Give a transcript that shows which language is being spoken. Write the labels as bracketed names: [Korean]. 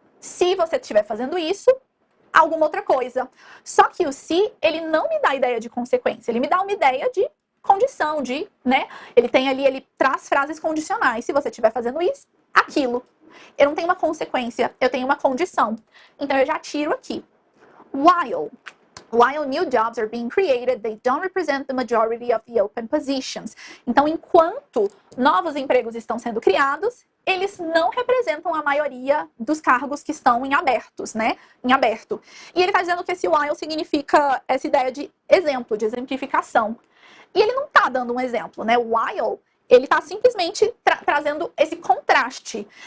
[Portuguese] Se você estiver fazendo isso, alguma outra coisa. Só que o se, ele não me dá ideia de consequência, ele me dá uma ideia de condição, de, né? Ele tem ali, ele traz frases condicionais. Se você estiver fazendo isso, aquilo. Eu não tenho uma consequência, eu tenho uma condição. Então eu já tiro aqui. [English] While new jobs are being created, they don't represent the majority of the open positions. [Portuguese] Então, enquanto novos empregos estão sendo criados, eles não representam a maioria dos cargos que estão em abertos, né? Em aberto. E ele está dizendo que esse while significa essa ideia de exemplo, de exemplificação. E ele não está dando um exemplo, né? O while, ele está simplesmente trazendo esse contraste.